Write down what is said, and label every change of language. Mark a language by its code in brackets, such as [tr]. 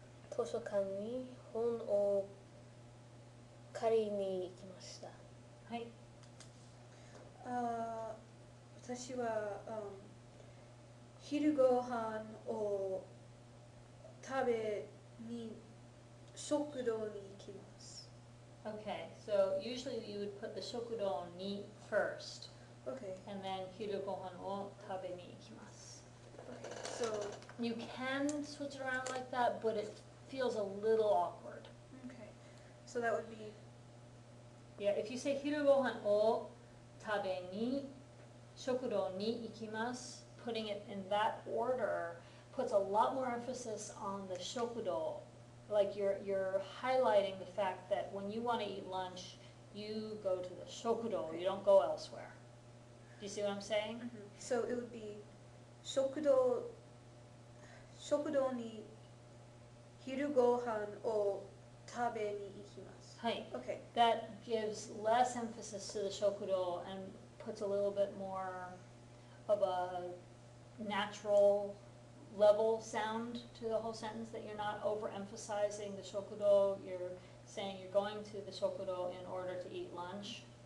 [ja] 図書館に本を借りに行きました。はい。私は、昼ご飯を食べに食堂に行きます。 [en] Okay, so usually you would put the [ja] shokudo ni [en] first, Okay. and then [ja] hiru gohan o tabe ni ikimasu. [en] So, You can switch it around like that, but it feels a little awkward. okay. So that would be Yeah, if you say [ja] hiru gohan o tabe ni shokudo ni ikimasu, [en] putting it in that order puts a lot more emphasis on the shokudo. Like you're highlighting the fact that when you want to eat lunch, you go to the shokudo, you don't go elsewhere. Do you see what I'm saying? So it would be [ja] 食堂に昼ご飯を食べに行きます。はい. [en] Okay. That gives less emphasis to the shokudo and puts a little bit more of a natural level sound to the whole sentence, that you're not overemphasizing the shokudo, you're saying you're going to the shokudo in order to eat lunch.